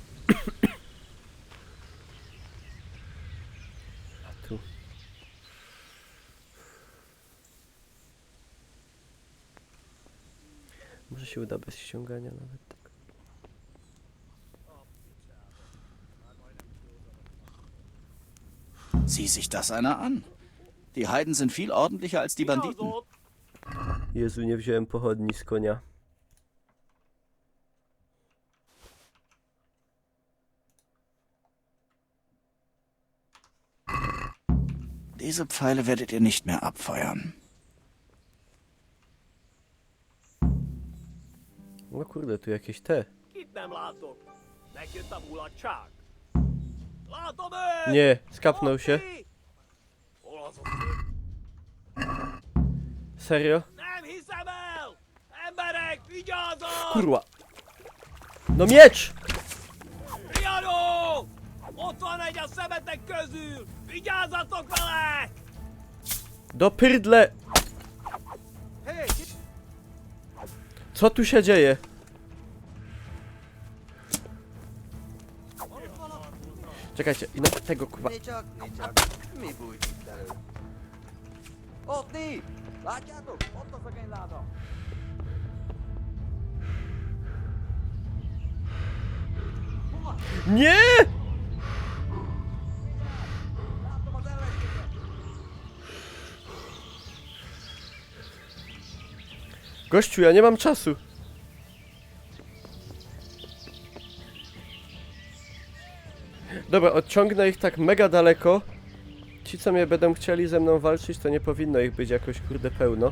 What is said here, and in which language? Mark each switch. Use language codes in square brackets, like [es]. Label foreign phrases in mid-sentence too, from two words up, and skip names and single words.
[pl] A tu. Może się uda bez ściągania nawet tak. [de] Sieh sich das einer an. Die Heiden sind viel ordentlicher als die Banditen. [pl] Jezu, nie wziąłem pochodni z konia. [de] Diese Pfeile werdet ihr nicht mehr abfeuern. [pl] No kurde, tu jakieś te. [hu] Itt nem látok. Megjött a mulatság. Látom őt! [pl] Nie, skapnął się. [hu] Hol az a szép? [pl] Serio? [hu] Nem hiszem el! Emberek, vigyázzatok! [pl] Kurwa. No miecz! [hu] Riadó! Ott van egy a szemetek közül! Vigyázzatok vele! [pl] Do pyrdle! Hé, Co tu się dzieje? Czekajcie, i na tego kurwa. [hu] Mi bújt itt elő? Ott ti! Látjátok? Ott a szegényláda! [pl] Nie! [hu] Látom az ellenséget! [pl] Gościu, ja nie mam czasu. Dobra, odciągnę ich tak mega daleko. Ci, co mnie będą chcieli ze mną walczyć, to nie powinno ich być jakoś kurde pełno.